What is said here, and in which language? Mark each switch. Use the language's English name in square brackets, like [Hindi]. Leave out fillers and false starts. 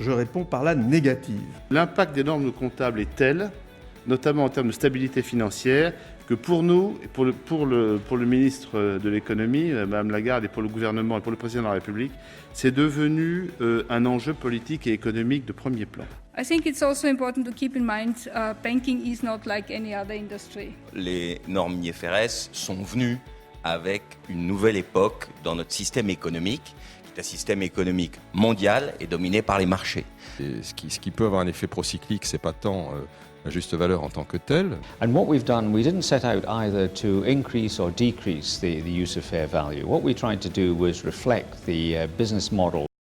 [French] Je réponds par la négative. L'impact des normes comptables est tel, notamment en termes de stabilité financière, que pour nous, et pour le ministre de l'économie, Mme Lagarde, et pour le gouvernement et pour le président de la République, c'est devenu un enjeu politique et économique de premier plan. [English] I think it's also important to keep in mind banking is not like any other industry. [French] Les normes IFRS sont venues avec une nouvelle époque dans notre système économique. Un système économique mondial est dominé par les marchés. Et ce qui peut avoir un effet procyclique, c'est pas tant la juste valeur en tant que telle. [English] And what we've done, we didn't set out either to increase or decrease the use of fair value. What we tried to do was reflect the business model.